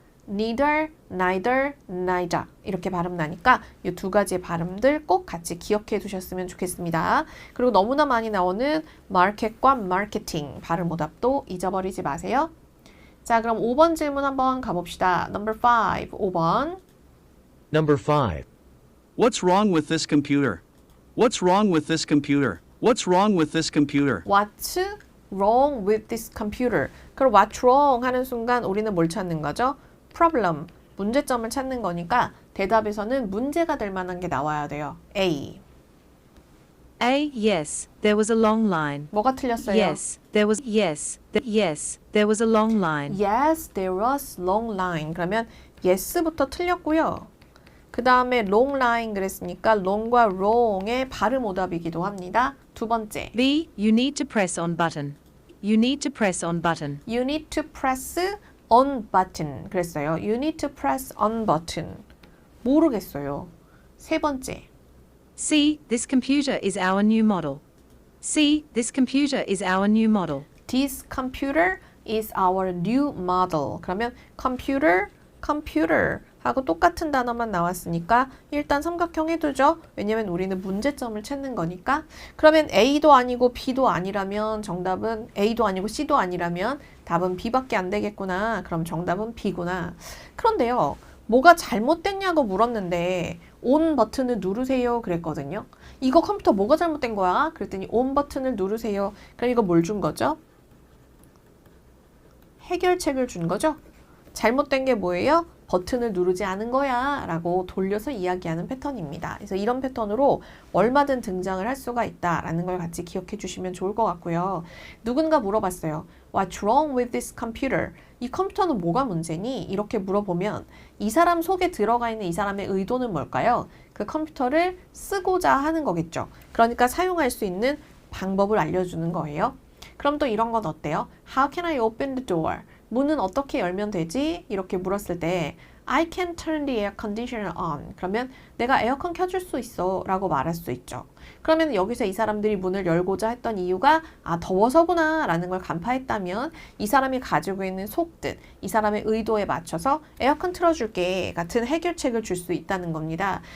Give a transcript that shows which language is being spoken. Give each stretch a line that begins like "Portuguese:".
English: neither, neither, neither.
Korean: 이렇게 발음 나니까 이 두 가지의 발음들 꼭 같이 기억해 두셨으면 좋겠습니다. 그리고 너무나 많이 나오는 market과 marketing 발음 오답도 잊어버리지 마세요. 자, 그럼 5번 질문 한번 가봅시다.
English: Number 5, 5번. Number 5. What's wrong with this computer? What's wrong with this computer? What's wrong with this computer? What's wrong with this computer?
Korean: 그럼 what's wrong 하는 순간 우리는 뭘 찾는 거죠? problem, 문제점을 찾는 거니까 대답에서는 문제가 될 만한 게 나와야 돼요. A.
English: A. Yes. There was a long line.
Korean: 뭐가 틀렸어요?
English: Yes. There was yes. Yes. There was a long line. Yes, there was long line.
Korean: 그러면 yes부터 틀렸고요. 그 다음에 long line 그랬으니까 long과 wrong의 발음 오답이기도 합니다. 두 번째.
English: B. You need to press on button. You need to press on button. You need to press on button. 그랬어요. You need to press on button.
Korean: 모르겠어요. 세 번째. C.
English: This computer is our new model. C. This computer is our new model. This computer is our new model.
Korean: 그러면 computer, computer 하고 똑같은 단어만 나왔으니까 일단 삼각형 해두죠. 왜냐면 우리는 문제점을 찾는 거니까. 그러면 A도 아니고 B도 아니라면 정답은 A도 아니고 C도 아니라면 답은 B밖에 안 되겠구나. 그럼 정답은 B구나. 그런데요. 뭐가 잘못됐냐고 물었는데 on 버튼을 누르세요 그랬거든요. 이거 컴퓨터 뭐가 잘못된 거야? 그랬더니 on 버튼을 누르세요. 그럼 이거 뭘 준 거죠? 해결책을 준 거죠? 잘못된 게 뭐예요? 버튼을 누르지 않은 거야 라고 돌려서 이야기하는 패턴입니다. 그래서 이런 패턴으로 얼마든 등장을 할 수가 있다라는 걸 같이 기억해 주시면 좋을 것 같고요. 누군가 물어봤어요.
English: What's wrong with this computer?
Korean: 이 컴퓨터는 뭐가 문제니? 이렇게 물어보면 이 사람 속에 들어가 있는 이 사람의 의도는 뭘까요? 그 컴퓨터를 쓰고자 하는 거겠죠. 그러니까 사용할 수 있는 방법을 알려주는 거예요. 그럼 또 이런 건 어때요?
English: How can I open the door?
Korean: 문은 어떻게 열면 되지? 이렇게 물었을 때
English: I can turn the air conditioner on.
Korean: 그러면 내가 에어컨 켜줄 수 있어 라고 말할 수 있죠. 그러면 여기서 이 사람들이 문을 열고자 했던 이유가 더워서구나 라는 걸 간파했다면 이 사람이 가지고 있는 속뜻, 이 사람의 의도에 맞춰서 에어컨 틀어줄게 같은 해결책을 줄 수 있다는 겁니다.